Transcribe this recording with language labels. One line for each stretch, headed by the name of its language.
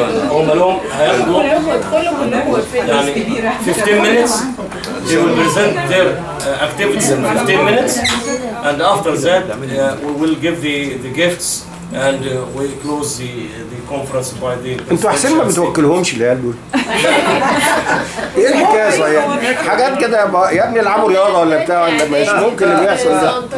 Arabic: هم لهم هياخدوا يعني
English: 15 minutes. They will present their activities in 15 minutes, and after that we will give the gifts and we close the conference by the.
Arabic: انتوا احسن ما بتوكلهمش العيال دول. ايه الحكايه صحيح؟ حاجات كده يا ابني العبوا رياضه ولا بتاع ولا مش ممكن اللي بيحصل ده.